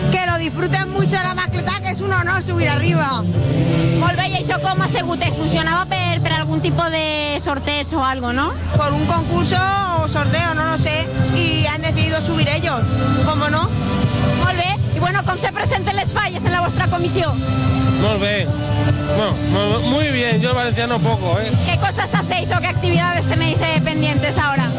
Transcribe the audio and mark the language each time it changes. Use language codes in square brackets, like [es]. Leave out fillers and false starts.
[es] Que lo disfruten mucho la mascleta, que es un honor subir arriba. [ca] Molt bé, i això com ha sigut? Funcionava per algun tipus de sorteig o algo, no? [es] Por un concurso o sorteo, no lo sé, y han decidido subir ellos, ¿cómo no? [ca] Molt bé, i bueno, com se presenten les falles en la vostra comissió? Molt bé, [es] bueno, muy bien, yo valenciano poco, ¿eh? ¿Qué cosas hacéis o qué actividades tenéis pendientes ahora?